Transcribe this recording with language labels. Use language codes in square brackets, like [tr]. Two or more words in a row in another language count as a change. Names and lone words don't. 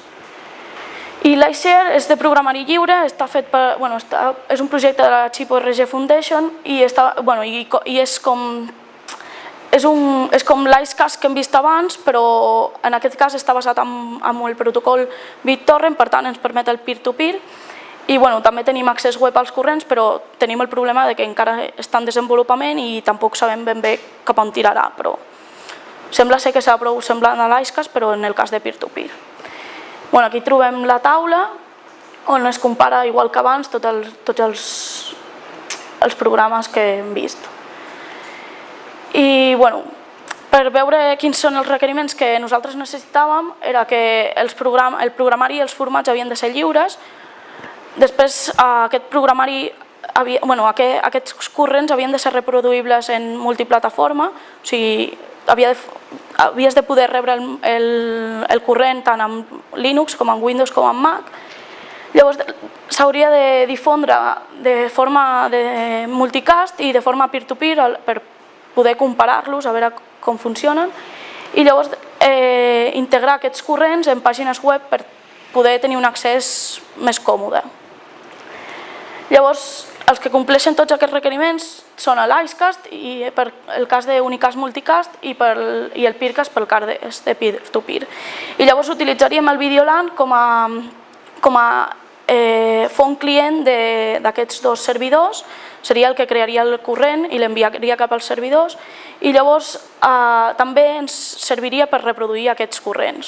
[ca] I l'iShare és de programari lliure, és un projecte de la ChipORG Foundation i és com l'IceCast que hem vist abans, però en aquest cas està basat en el protocol BitTorrent, per tant ens permet el peer-to-peer. I també tenim accés web als corrents, però tenim el problema que encara està en desenvolupament i tampoc sabem ben bé cap on tirarà, però sembla ser que serà prou semblant a l'IceCast, però en el cas de peer-to-peer. Aquí trobem la taula on es compara, igual que abans, tots els programes que hem vist. I per veure quins són els requeriments que nosaltres necessitàvem era que el programari i els formats havien de ser lliures. Després aquest programari, aquests corrents havien de ser reproduïbles en multiplataforma, o sigui, havies de poder rebre el corrent tant en Linux com en Windows com en Mac. Llavors s'hauria de difondre de forma de multicast i de forma peer-to-peer per poder comparar-los, a veure com funcionen, i llavors integrar aquests corrents en pàgines web per poder tenir un accés més còmode. Llavors, els que compleixen tots aquests requeriments són l'IceCast per el cas d'Unicast Multicast i el Peercast pel cas de peer-to-peer. I llavors utilitzaríem el Videolan com a font client d'aquests dos servidors, seria el que crearia el corrent i l'enviaria cap als servidors, i llavors també ens serviria per reproduir aquests corrents.